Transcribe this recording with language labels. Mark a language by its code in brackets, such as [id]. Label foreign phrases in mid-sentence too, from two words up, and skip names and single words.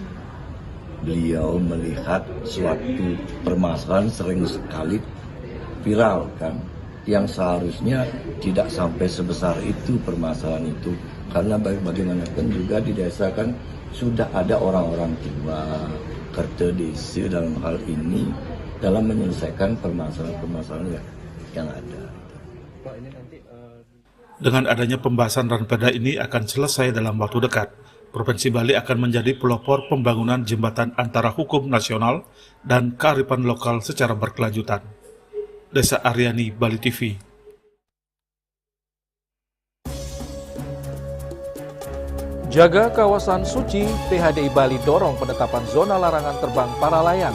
[id] Beliau melihat suatu permasalahan sering sekali viral kan, yang seharusnya tidak sampai sebesar itu permasalahan itu, karena bagaimanapun juga di desa kan sudah ada orang-orang tua, kerta desa dalam hal ini dalam menyelesaikan permasalahan-permasalahan yang ada. Dengan adanya pembahasan Ranperda ini akan selesai dalam waktu dekat. Provinsi Bali akan menjadi pelopor pembangunan jembatan antara hukum nasional dan kearifan lokal secara berkelanjutan. Desa Aryani, Bali TV. Jaga kawasan suci, PHDI Bali dorong penetapan zona larangan terbang para layang.